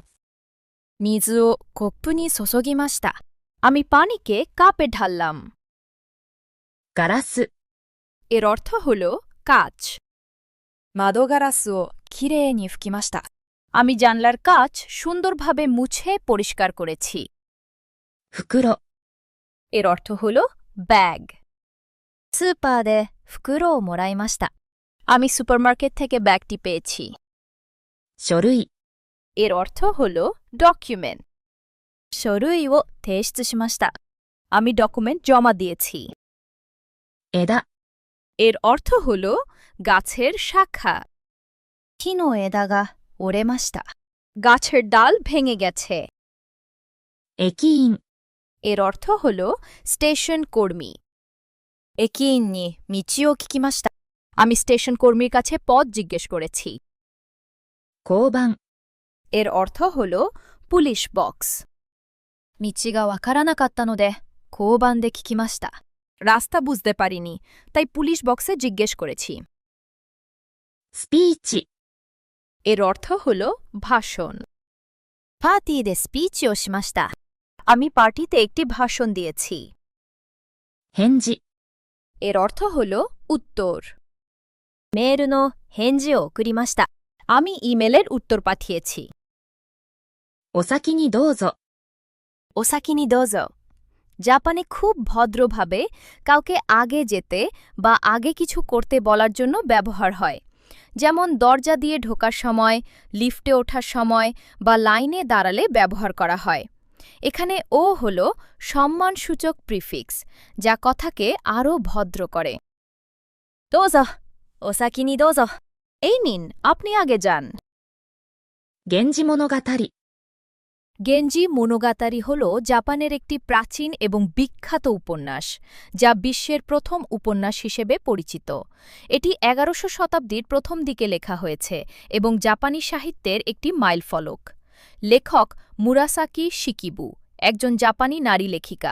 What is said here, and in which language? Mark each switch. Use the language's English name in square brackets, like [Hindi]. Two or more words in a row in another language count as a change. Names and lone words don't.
[Japanese] 水をコップに注ぎました。 [Bangla] আমি পানিকে কাপে ঢাললাম। [Japanese] ガラス。 [Bangla] এর অর্থ হল কাঁচ। [Japanese] 窓ガラスをきれいに拭きました。 [Bangla] আমি জানলার কাঁচ সুন্দরভাবে মুছে পরিষ্কার করেছি। [Japanese] 袋。 [Bangla] এর অর্থ হল ব্যাগ। [Japanese] スーパーで袋をもらいました。 [Bangla] আমি সুপারমার্কেট থেকে ব্যাগটি পেয়েছি। [Japanese] 書類。 [Bangla] এর অর্থ হল ডকুমেন্ট। [Japanese] 書類を提出しました。 [Bangla] আমি ডকুমেন্ট জমা দিয়েছি। [Japanese] 枝。 [Bangla] এর অর্থ হল গাছের শাখা। [Japanese] 木の枝が折れました。 [Bangla] গাছের ডাল ভেঙে গেছে। [Japanese] 駅員。 [Bangla] এর অর্থ হল স্টেশন কর্মী। [Japanese] 駅員に道を聞きました。 [Bangla] আমি স্টেশন কর্মীর কাছে পথ জিজ্ঞেস করেছি। [Japanese] 交番。 [Bangla] এর অর্থ হল পুলিশ বক্স। [Japanese] 道がわからなかったので交番で聞きました。 [Bangla] রাস্তা বুঝতে পারিনি তাই পুলিশ বক্সে জিজ্ঞেস করেছি। [Japanese] スピーチ。 [Bangla] এর অর্থ হল ভাষণ। [Japanese] パーティーでスピーチをしました。 [Bangla] আমি পার্টিতে একটি ভাষণ দিয়েছি। [Japanese] 返事。 [Bangla] এর অর্থ হল উত্তর। [Japanese] メールの返事を送りました。 [Bangla] আমি ইমেলের উত্তর পাঠিয়েছি। [Japanese] お先にどうぞ。お先にどうぞ。 [Bangla] জাপানে খুব ভদ্রভাবে কাউকে আগে যেতে বা আগে কিছু করতে বলার জন্য ব্যবহার হয়, যেমন দরজা দিয়ে ঢোকার সময়, লিফটে ওঠার সময় বা লাইনে দাঁড়ালে ব্যবহার করা হয়। এখানে ও হল সম্মানসূচক প্রিফিক্স, যা কথাকে আরও ভদ্র করে। [Japanese] どうぞ、お先にどうぞ. [Bangla] এই নিন, আপনি আগে যান। [Japanese] 源氏物語 [Bangla] গেঞ্জি মোনোগাতারি হল জাপানের একটি প্রাচীন এবং বিখ্যাত উপন্যাস, যা বিশ্বের প্রথম উপন্যাস হিসেবে পরিচিত। এটি ১১শ শতাব্দীর প্রথম দিকে লেখা হয়েছে এবং জাপানি সাহিত্যের একটি মাইলফলক। লেখক মুরাসাকি শিকিবু একজন জাপানি নারী লেখিকা।